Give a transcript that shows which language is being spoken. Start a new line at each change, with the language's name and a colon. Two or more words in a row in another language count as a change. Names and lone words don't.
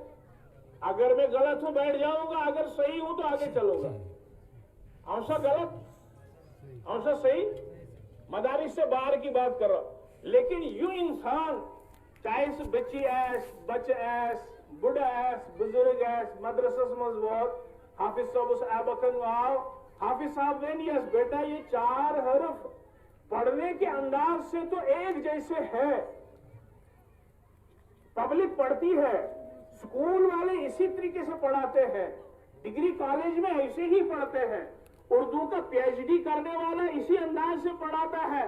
Urdu: اگر میں غلط ہوں بیٹھ جاؤں گا اگر صحیح ہوں تو آگے چلوں گا.
Kashmiri: آنسا غلط آنسا صحیح.
Urdu: مدارس سے باہر کی بات کر رہا ہوں. لیکن یوں انسان چاہے
Kashmiri: بچی ایس بچ ایس بڑا ایس بزرگ ایس مدرسس مز ووت حافظ صاحب اس ایبکن واو حافظ صاحب وین یس
Urdu: بیٹا یہ 4 حرف پڑھنے کے انداز سے تو ایک جیسے ہے. پبلک پڑھتی ہے اسکول والے اسی طریقے سے پڑھاتے ہیں ڈگری کالج میں ایسے ہی پڑھتے ہیں اردو کا پی ایچ ڈی کرنے والا اسی انداز سے پڑھاتا ہے.